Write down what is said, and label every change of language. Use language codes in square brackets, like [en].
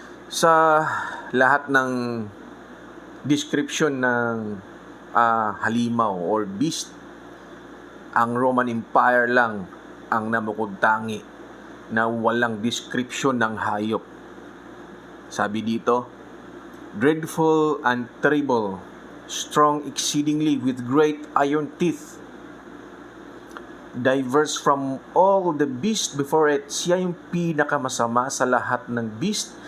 [tl] Sa lahat ng description ng halimaw or beast, ang Roman Empire lang ang namukod-tangi na walang description ng hayop. [en] Sabi dito, dreadful and terrible, strong exceedingly with great iron teeth, diverse from all the beasts before it. [tl] Siya yung pinakamasama sa lahat ng beast.